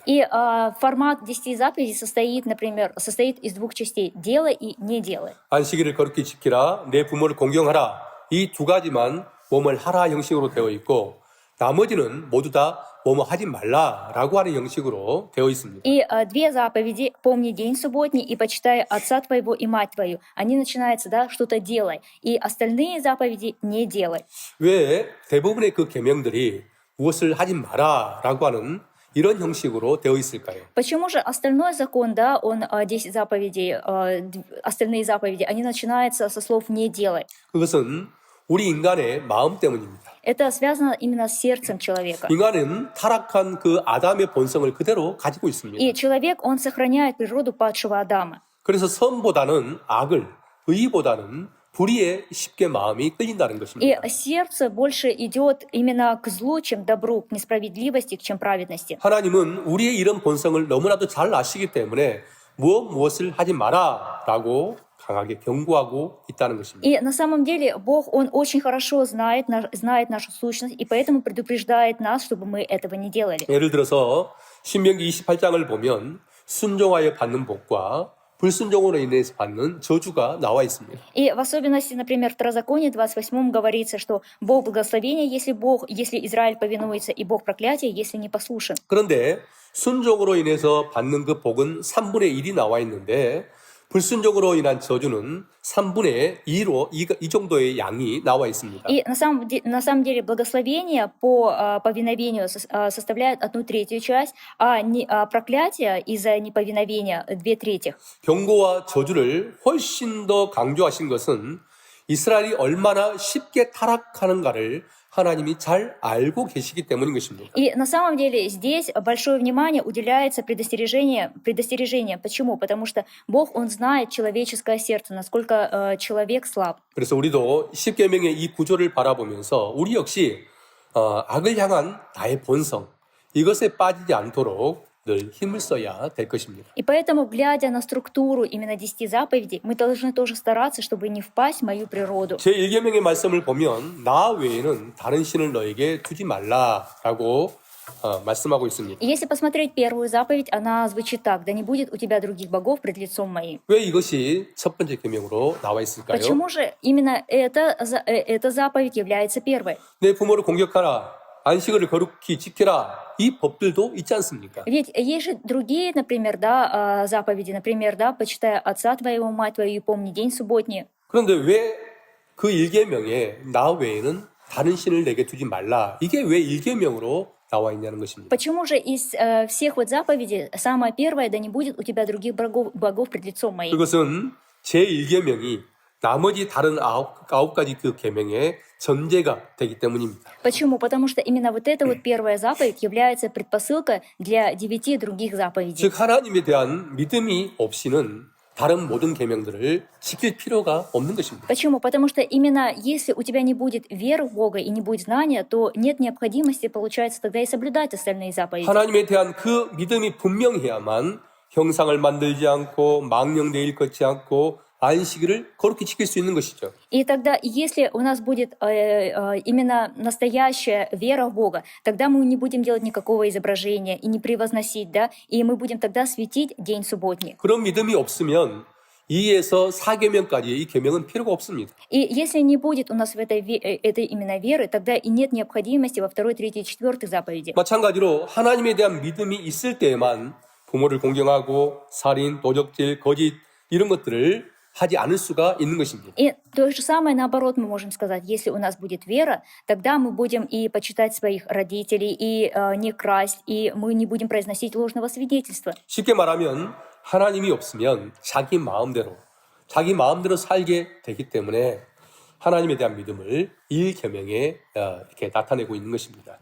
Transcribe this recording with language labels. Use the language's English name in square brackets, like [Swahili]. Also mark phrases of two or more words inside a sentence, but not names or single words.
[Russian] И формат 10 заповедей состоит из двух частей: делай и не делай. [Korean] 안식일을 거룩히 지키라, 내 부모를 공경하라 이 두 가지만 뭐뭘 하라 형식으로 되어 있고 나머지는 모두 다 뭐뭐 하지 말라라고 하는 형식으로 되어 있습니다. [Russian] И две заповеди: помни день субботний и почитай отца твоего и мать твою. Они начинаются, да, что-то делай. И остальные заповеди не делай. [Korean] 왜 대부분의 그 계명들이 무엇을 하지 마라라고 하는 이런 형식으로 되어 있을까요? [Russian] Почему же остальной закон, да, он 10 заповедей, остальные заповеди, они начинаются со слов «не делай»? [Korean] 그것은 우리 인간의 마음 때문입니다. [Russian] Это связано именно с сердцем человека. [Korean] 인간은 타락한 그 아담의 본성을 그대로 가지고 있습니다. [Russian] И человек, он сохраняет природу падшего Адама. [Korean] 그래서 선보다는 악을, 의보다는 불의에 쉽게 마음이 끌린다는 [Russian] И [Korean] 것입니다. [Russian] сердце больше идет именно к злу, чем добру, к несправедливости, чем праведности. [Korean] 하나님은 우리의 이런 본성을 너무나도 잘 아시기 때문에 무엇을 하지 마라라고 강하게 경고하고 있다는 것입니다. [Russian] И на самом деле Бог, Он очень хорошо знает нашу сущность, и поэтому предупреждает нас, чтобы мы этого не делали. [Korean] 예를 들어서 신명기 28장을 보면 순종하여 받는 복과 불순종으로 인해서 받는 저주가 나와 있습니다. [Russian] И в особенности, например, в Второзаконии 28 говорится, что Бог благословения, если Израиль повинуется, и Бог проклятия, если не послушен. [Korean] 그런데 순종으로 인해서 받는 그 복은 3분의 1이 나와 있는데 불순종으로 인한 저주는 3분의 2로 이 정도의 양이 나와 있습니다. [Russian] И на самом деле благословение по повиновению составляет 1/3 часть, а проклятие из-за неповиновения 2/3. [Korean] 경고와 저주를 훨씬 더 강조하신 것은 이스라엘이 얼마나 쉽게 타락하는가를 하나님이 잘 알고 계시기 때문인 것입니다. [Russian] И на самом деле здесь большое внимание уделяется предостережениям. Почему? Потому что Бог, Он знает человеческое сердце, насколько человек слаб. [Korean] 그래서 우리도 십계명의 이 구조를 바라보면서 우리 역시 악을 향한 나의 본성 이것에 빠지지 않도록 늘 힘을 써야 될 것입니다. [Russian] И поэтому, глядя на структуру именно 10 заповедей, мы должны тоже стараться, чтобы не впасть в мою природу. [Korean] 제1계명의 말씀을 보면 나 외에는 다른 신을 너에게 두지 말라라고 말씀하고 있습니다. [Russian] И если посмотреть первую заповедь, она звучит так: «Да не будет у тебя других богов пред лицом моим». [Korean] 왜 이것이 첫 번째 계명으로 나와 있을까요? [Russian] Почему же именно эта заповедь является первой? [Korean] 내 부모를 공격하라, 안식일을 거룩히 지켜라, 이 법들도 있지 않습니까? [Russian] Ведь есть же другие, например, заповеди, например, почитай отца твоего, мать твою, и помни день субботний. [Korean] 그런데 왜 그 1계명에 나 외에는 다른 신을 내게 두지 말라, 이게 왜 1계명으로 나와 있냐는 것입니다. [Russian] Почему же из всех вот заповедей самое первое: «Да не будет у тебя других богов пред лицом моим»? [Korean] 그것은 제1계명이 나머지 다른 아홉 가지 그 계명의 전제가 되기 때문입니다. [Russian] Почему? Потому что именно вот эта вот первая заповедь является предпосылкой для 9 других заповедей. [Korean] 즉 하나님에 대한 믿음이 없이는 다른 모든 계명들을 지킬 필요가 없는 것입니다. [Russian] Почему? Потому что именно если у тебя не будет веры в Бога и не будет знания, то нет необходимости, получается, тогда и соблюдать остальные заповеди. [Korean] 하나님에 대한 그 믿음이 분명해야만 형상을 만들지 않고 망령되이 일컫지 않고 안식일을 거룩히 지킬 수 있는 것이죠. [Russian] И тогда, если у нас будет именно настоящая вера в Бога, тогда мы не будем делать никакого изображения и не превозносить, и мы будем тогда светить день субботний. [Korean] 그런 믿음이 없으면 2에서 4계명까지 이 계명은 필요가 없습니다. [Russian] И если не будет у нас в этой именно веры, тогда и нет необходимости во 2, 3, 4 заповеди. [Korean] 마찬가지로 하나님에 대한 믿음이 있을 때에만 부모를 공경하고 살인, 도적질, 거짓 이런 것들을 하지 않을 수가 있는 것입니다. [Russian] И то же самое наоборот мы можем сказать. Если у нас будет вера, тогда мы будем и почитать своих родителей, и не красть, и мы не будем произносить ложного свидетельства. [Korean] 쉽게 말하면 하나님이 없으면 자기 마음대로 살게 되기 때문에 하나님에 대한 믿음을 1계명에 이렇게 나타내고 있는 것입니다.